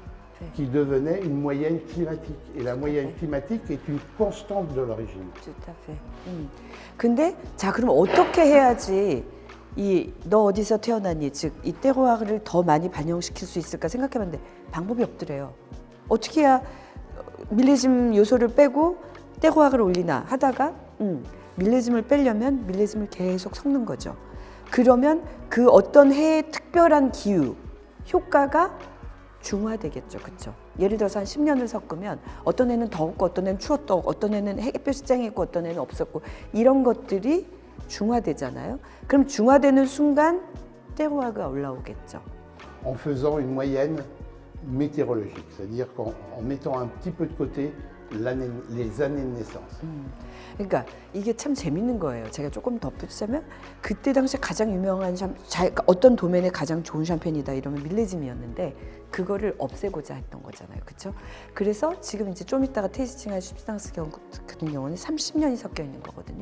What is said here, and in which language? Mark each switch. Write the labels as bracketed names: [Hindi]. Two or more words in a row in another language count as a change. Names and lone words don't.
[French] Qui devenait une moyenne climatique. Et la moyenne climatique est une constante de l'origine. Tout à fait. [Korean] 근데 자 그럼 어떻게 해야지 너 어디서 태어났니? 즉 이 테루아르를 더 많이 반영시킬 수 있을까 생각해봤는데 방법이 없더래요. 어떻게 해야 밀레짐 요소를 빼고 테루아르를 올리나 하다가 밀레짐을 빼려면 밀레짐을 계속 섞는 거죠. 그러면 그 어떤 해의 특별한 기후 효과가 중화되겠죠. 그렇죠? 예를 들어서 한 10년을 섞으면 어떤 애는 더웠고 어떤 애는 추웠고 어떤 애는 햇볕이 쨍했고 어떤 애는 없었고 이런 것들이 중화되잖아요. 그럼 중화되는 순간 테루아르가 올라오겠죠. [French] en faisant une moyenne météorologique, c'est-à-dire qu'en mettant un petit peu de côté les années de naissance. [Korean] 그러니까 이게 참 재밌는 거예요. 제가 조금 덧붙이자면 그때 당시 가장 유명한 어떤 도면에 가장 좋은 샴페인이다 이러면 밀레짐이었는데 그거를 없애고자 했던 거잖아요. 그렇죠? 그래서 지금 이제 좀 이따가 테이스팅할 슈비상스 같은 경우는 30년이 섞여 있는 거거든요.